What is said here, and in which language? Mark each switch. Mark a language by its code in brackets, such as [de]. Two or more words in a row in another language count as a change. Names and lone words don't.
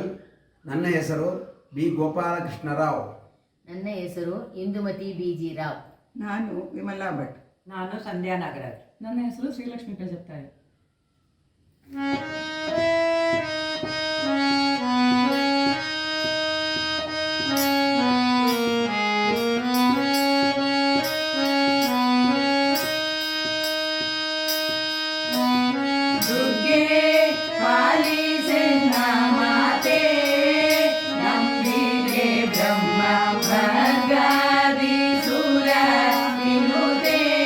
[kn] ನನ್ನ ಹೆಸರು ಬಿ ಗೋಪಾಲಕೃಷ್ಣರಾವ್. ನನ್ನ ಹೆಸರು ಇಂದುಮತಿ ಬಿಜಿ ರಾವ್. ನಾನು ವಿಮಲಾ ಭಟ್. ನಾನು ಸಂಧ್ಯಾ ನಾಗರಾಜ್. ನನ್ನ ಹೆಸರು ಶ್ರೀಲಕ್ಷ್ಮಿ ಪ್ರಜಾಪ್ತಾಯಿ. ದುರ್ಗೆ ಪಾಲಿಸೆನ್ನ ಮಾತೆ ನಂಬಿದೆ ಬ್ರಹ್ಮ ಭರ್ಗಾದಿ ಸುರ ವಿನುತೆ